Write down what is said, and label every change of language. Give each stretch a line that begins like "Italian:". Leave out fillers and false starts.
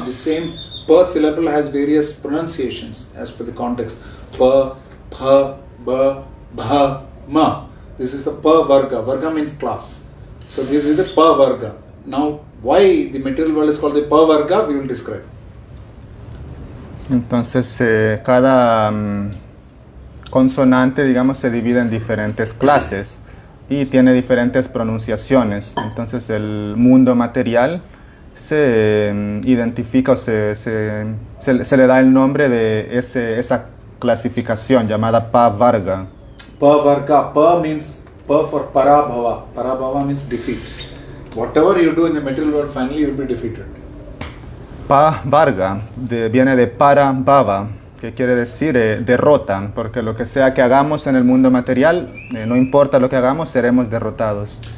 English: The same pa syllable has various pronunciations as per the context. Pa, pa, ba, bha, ma. This is the pa varga. Varga means class. So this is the pa varga. Now, why the material world is called the pa varga, we will describe.
Spanish: Entonces, cada consonante, digamos, se divide en diferentes clases y tiene diferentes pronunciaciones. Entonces, el mundo material se identifica o se le da el nombre de esa clasificación llamada Pavarga.
English: Pavarga, Pa means Pa for Parabhava. Parabhava means defeat. Whatever you do in the material world, finally you will be defeated.
Spanish: Pa Varga viene de para bhava, que quiere decir derrota, porque lo que sea que hagamos en el mundo material, no importa lo que hagamos, seremos derrotados.